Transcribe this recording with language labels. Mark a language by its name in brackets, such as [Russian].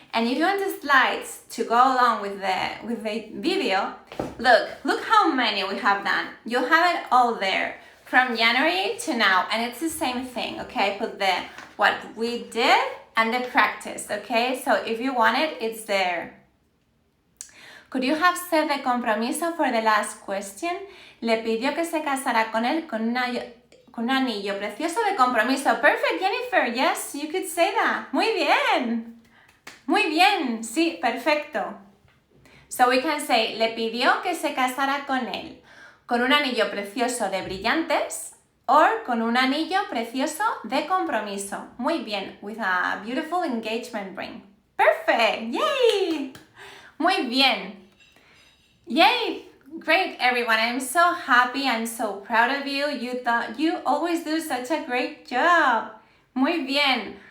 [English] And if you want the slides to go along with the video, look how many we have done. You have it all there from January to now, and it's the same thing, okay? I put what we did and the practice, okay? So if you want it, it's there. Could you have said the compromiso for the last question? [Spanish] Le pidió que se casara con él con un anillo precioso de compromiso. [English] Perfect, Jennifer. Yes, you could say that. [Spanish] Muy bien. Muy bien. Sí, perfecto. [English] So we can say, [Spanish] le pidió que se casara con él con un anillo precioso de brillantes or con un anillo precioso de compromiso. Muy bien. [English] With a beautiful engagement ring. Perfect. Yay. [Spanish] Muy bien. [English] Yay. Great, everyone. I'm so happy. I'm so proud of you. You always do such a great job. [Spanish] Muy bien.